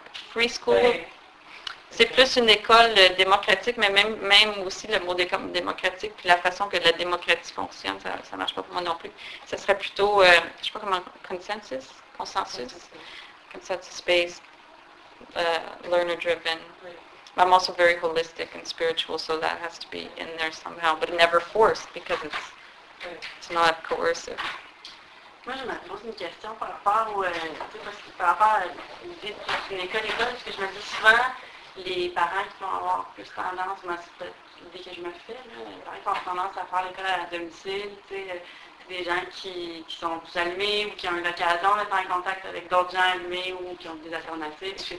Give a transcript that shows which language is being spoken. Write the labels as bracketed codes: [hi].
[fr] Free school, c'est plus une école démocratique, mais même aussi le mot démocratique, puis la façon que la démocratie fonctionne, ça marche pas pour moi non plus. Ça serait plutôt, je sais pas comment, [en] consensus-based, learner-driven. [fr] Oui. [en] I'm also very holistic and spiritual, so that has to be in there somehow, but never forced, because it's not coercive. [fr] Moi, je me pose une question par rapport parce que, par rapport à l'école, parce que je me dis souvent, les parents qui vont avoir plus tendance, moi, c'est l'idée que je me fais, là, les parents qui ont tendance à faire l'école à domicile, tu sais, des gens qui sont plus allumés ou qui ont eu l'occasion d'être en contact avec d'autres gens allumés ou qui ont des alternatives, etc.